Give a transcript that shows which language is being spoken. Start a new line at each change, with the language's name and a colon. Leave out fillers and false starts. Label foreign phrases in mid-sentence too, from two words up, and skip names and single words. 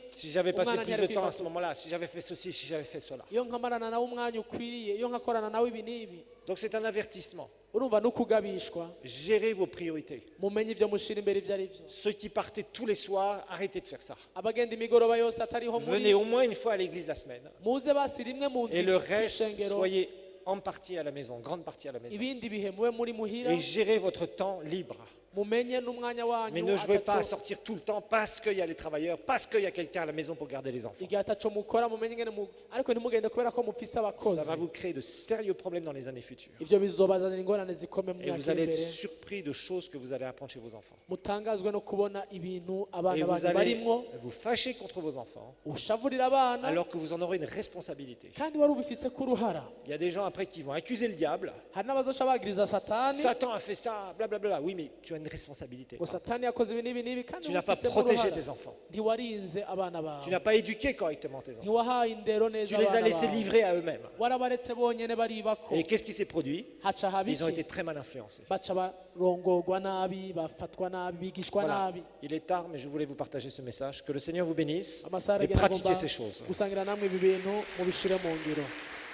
French: Si j'avais passé
Rundi: umwana
French: plus de
Rundi: ntiyari
French: temps à
Rundi: kwifata.
French: ce moment-là, si j'avais fait ceci, si j'avais fait cela.
Rundi: iyo nkamarana nawe umwanya ukwiriye, iyo nkakorana nawe ibi n'ibi.
French: Donc c'est un avertissement.
Rundi: Urumva n'ukugabishwa,
French: Gérez vos priorités.
Rundi: mumenye ibyo mushira imbere ibyo ari byo.
French: Ceux qui partaient tous les soirs, arrêtez de faire ça.
Rundi: Abagenda imigoroba yose atariho
French: Venez
Rundi: muri,
French: au moins une fois à l'église la semaine.
Rundi: muze basi rimwe mu
French: Et le reste,
Rundi: ishengero,
French: soyez en partie à la maison, en grande partie à la maison.
Rundi: ibindi bihe mube muri muhira,
French: Et gérez votre temps libre.
Rundi: mumenye n'umwanya
French: Mais
Rundi: wanyu
French: ne jouez pas à
Rundi: ataco-
French: sortir tout le temps parce qu'il y a les travailleurs, parce qu'il y a quelqu'un à la maison pour garder les enfants.
Rundi: igihe ataco mukora mumenye ingene ariko ntimugende kubera ko mufise
French: Ça
Rundi: abakozi.
French: va vous créer de sérieux problèmes dans les années futures.
Rundi: Ivyo bizobazanira ingorane zikomeye mu
French: Et vous
Rundi: myaka
French: allez
Rundi: iri
French: être
Rundi: imbere.
French: surpris de choses que vous allez apprendre chez vos enfants.
Rundi: Mutangazwe no kubona ibintu
French: Et
Rundi: abana
French: vous
Rundi: banyu
French: allez
Rundi: barimwo,
French: vous fâcher contre vos enfants
Rundi: ushavurira abana
French: alors que vous en aurez une responsabilité.
Rundi: kandi wari ubifise ko uruhara.
French: Il y a des gens après qui vont accuser le diable.
Rundi: Hari n'abazoca bagiriza Satani
French: Satan a fait ça, blablabla. Oui, mais tu as une responsabilité.
Rundi: ngo Satani yakoze ibi n'ibi n'ibi kandi
French: Tu n'as pas
Rundi: ubifisemo
French: protégé
Rundi: uruhara.
French: tes enfants.
Rundi: Ntiwarinze abana
French: Tu
Rundi: bawe,
French: n'as pas éduqué correctement tes enfants.
Rundi: ntiwahaye indero
French: Tu
Rundi: neza
French: les as
Rundi: abana
French: laissés
Rundi: bawe,
French: livrer à eux-mêmes.
Rundi: warabaretse bonyene baribako,
French: Et qu'est-ce qui s'est produit?
Rundi: haca
French: Ils ont été
Rundi: habiki,
French: très mal influencés.
Rundi: baca barongorwa nabi, bafatwa nabi, bigishwa
French: Voilà.
Rundi: nabi.
French: Il est tard, mais je voulais vous partager ce message. Que le Seigneur vous bénisse
Rundi: Amasaha
French: et
Rundi: aragenda
French: pratiquez
Rundi: agomba
French: ces choses.
Rundi: gusangira namwe ibi bintu mubishire mu ngiro.